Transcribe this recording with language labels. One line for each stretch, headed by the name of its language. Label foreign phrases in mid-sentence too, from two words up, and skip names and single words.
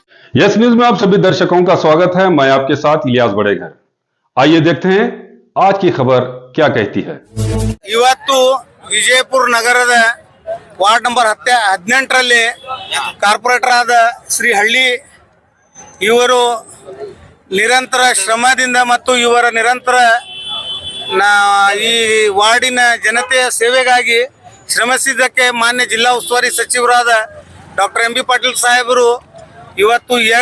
Hindi: यस न्यूज में आप सभी दर्शकों का स्वागत है। मैं आपके साथ इलियास बड़ेघर। आइए देखते हैं आज की खबर क्या कहती है।
Kannada: ಇವತ್ತು ವಿಜಯಪುರ ನಗರದ ವಾರ್ಡ್ ನಂಬರ್ 18ರಲ್ಲಿ ಕಾರ್ಪೊರೇಟರ್ ಆದ ಶ್ರೀ ಹಳ್ಳಿ ಇವರು ನಿರಂತರ ಶ್ರಮದಿಂದ ಮತ್ತು ಇವರ ನಿರಂತರ ಈ ವಾರ್ಡಿನ ಜನತೆಯ ಸೇವೆಗಾಗಿ ಶ್ರಮಿಸಿದ್ದಕ್ಕೆ ಮಾನ್ಯ ಜಿಲ್ಲಾ ಉಸ್ತುವಾರಿ ಸಚಿವರಾದ ಡಾಕ್ಟರ್ ಎಂ ಬಿ ಪಾಟೀಲ್ ಸಾಹೇಬರು ಇವತ್ತು